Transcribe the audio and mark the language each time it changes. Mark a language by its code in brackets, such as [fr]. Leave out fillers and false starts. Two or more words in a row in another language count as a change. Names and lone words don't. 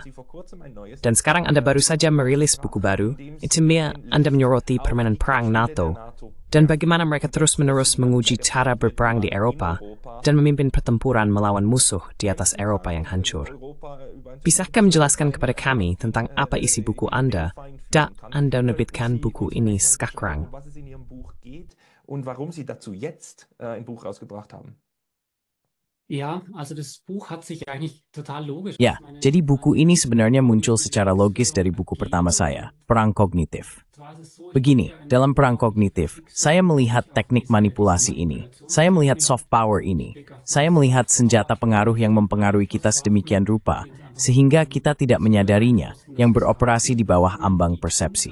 [id] Dan sekarang Anda baru saja merilis buku baru, Itimia Anda menyoroti permainan perang NATO, dan bagaimana mereka terus-menerus menguji cara berperang di Eropa dan memimpin pertempuran melawan musuh di atas Eropa yang hancur. Bisakah menjelaskan kepada kami tentang apa isi buku Anda, dan Anda menerbitkan buku ini sekarang? [de] Und warum Sie dazu jetzt ein Buch rausgebracht haben. [id] Ya, jadi buku ini sebenarnya muncul secara logis dari buku pertama saya, Perang Kognitif. Begini, dalam Perang Kognitif, saya melihat teknik manipulasi ini, saya melihat [en] soft power [id] ini, saya melihat senjata pengaruh yang mempengaruhi kita sedemikian rupa, sehingga kita tidak menyadarinya, yang beroperasi di bawah ambang persepsi.